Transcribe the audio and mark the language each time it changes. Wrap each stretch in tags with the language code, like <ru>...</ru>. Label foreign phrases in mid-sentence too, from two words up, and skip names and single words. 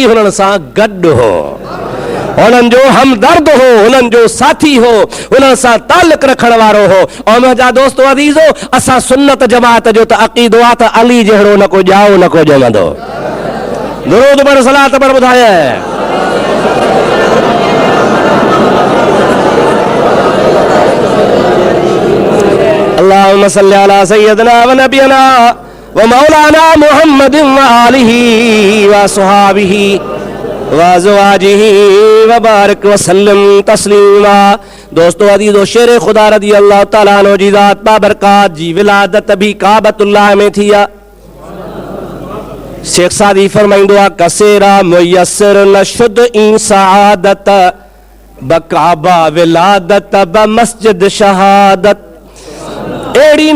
<sd>हुननि सां गॾु हो हुननि जो हमदर्द हो हुननि जो साथी हो हुननि सां तालुक रखण वारो हो ऐं मुंहिंजा दोस्तो अज़ीज़ो असां सुन्नत जमात जो त अक़ीदो आहे त अली जहिड़ो न को ॼाओ न को ॼमंदो दुरूद पढ़ सलात पढ़ ॿुधाए</sd> <ar>اللهم صل على سيدنا ونبينا ومولانا محمد وآله وصحبه وأزواجه وبارك وسلم تسليما.</ar> <sd>दोस्तों अदीज़ो शेर खुदा</sd> <ar>رضي الله تعالى عنه</ar> <sd>जी ज़ात बाबरकात जी विलादत भी काबतुल्लाह में थी आहे। शेख सादी फरमाइंदो आहे</sd> <fa>کس را میسر نشد این سعادت به کعبه ولادت به مسجد شهادت अहिड़ी</fa>